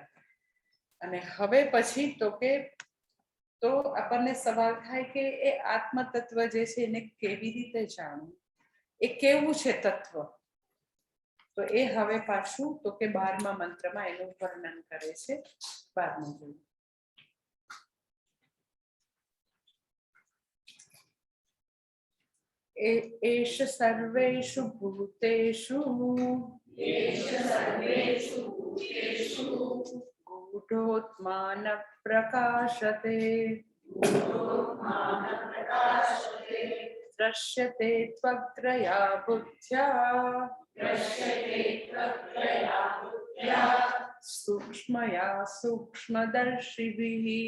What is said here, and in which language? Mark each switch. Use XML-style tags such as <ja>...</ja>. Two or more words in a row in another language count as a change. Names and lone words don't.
<gu>અને હવે પછી તો કે તો આપણને સવાલ થાય કે એ આત્મ તત્વ જે છે એને કેવી રીતે જાણવું, એ કેવું છે તત્વ? તો એ હવે પાછું તો કે 12મા મંત્રમાં એનું વર્ણન કરે છે. 12મું જોઈએ.</gu> <sa>एष सर्वेषु भूतेषु गूढोत्मान प्रकाशते दृश्यते त्वग्रया बुद्ध्या सूक्ष्मया सूक्ष्मदर्शिभिः।</sa>